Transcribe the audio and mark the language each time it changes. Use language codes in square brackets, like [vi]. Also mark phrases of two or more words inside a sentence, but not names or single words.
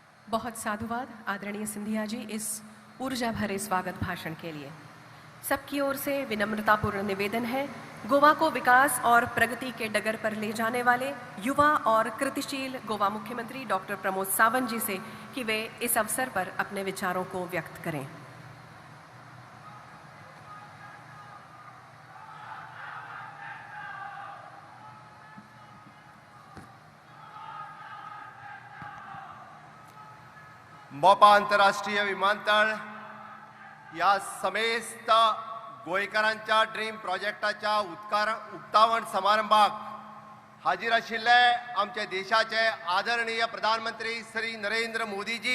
[hi] बहुत साधुवाद आदरणीय सिंधिया जी इस ऊर्जा भरे स्वागत भाषण के लिए। सबकी ओर से विनम्रतापूर्ण निवेदन है गोवा को विकास और प्रगति के डगर पर ले जाने वाले युवा और कृतिशील गोवा मुख्यमंत्री डॉक्टर प्रमोद सावंत जी से कि वे इस अवसर पर अपने विचारों को व्यक्त करें। [kok] मोपा आंतरराष्ट्रीय विमानतळ या समेस्त गोंयकारांच्या ड्रीम प्रोजेक्टाच्या उक्तावण समारंभाक हाजीर आशिल्ले आमचे देशाचे आदरणीय प्रधानमंत्री श्री नरेंद्र मोदी जी,